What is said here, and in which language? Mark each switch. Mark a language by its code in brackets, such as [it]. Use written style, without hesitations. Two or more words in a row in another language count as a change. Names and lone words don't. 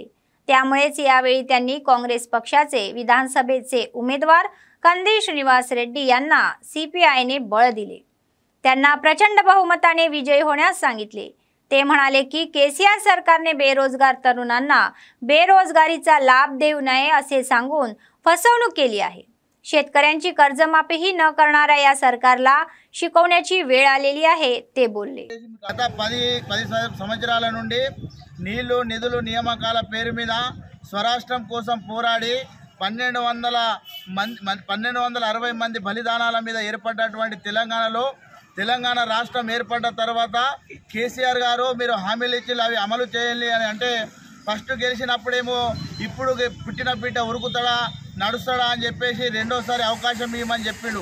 [mr] त्यामुळेच यावेळी त्यांनी काँग्रेस पक्षाचे विधानसभेचे उमेदवार कंदी श्रीनिवास रेड्डी यांना CPIने बळ दिले, त्यांना प्रचंड बहुमताने विजयी होण्यास सांगितले। ते म्हणाले की केसीआर सरकारने बेरोजगार तरुणांना बेरोजगारीचा लाभ देऊ नये असे सांगून फसवणूक केली आहे। शेतकऱ्यांची कर्जमाफीही न करणाऱ्या या सरकारला शिकवण्याची वेळ आलेली आहे, ते बोलले। [te] గత 10 సంవత్సరాల నుండి నీళ్లు నిధులు నియామకాల పేరు మీద స్వరాష్ట్రం కోసం పోరాడి 1260 మంది బలిదానాల మీద ఏర్పడ్డటువంటి తెలంగాణ రాష్ట్రం ఏర్పడ్డ తర్వాత కేసీఆర్ గారు మీరు హామీలు ఇచ్చి అవి అమలు చేయాలి అని అంటే ఫస్ట్ గెలిచినప్పుడేమో ఇప్పుడు పుట్టిన బిడ్డ ఉరుకుతాడా నడుస్తాడా అని చెప్పేసి రెండోసారి అవకాశం ఇవ్వమని చెప్పిండు।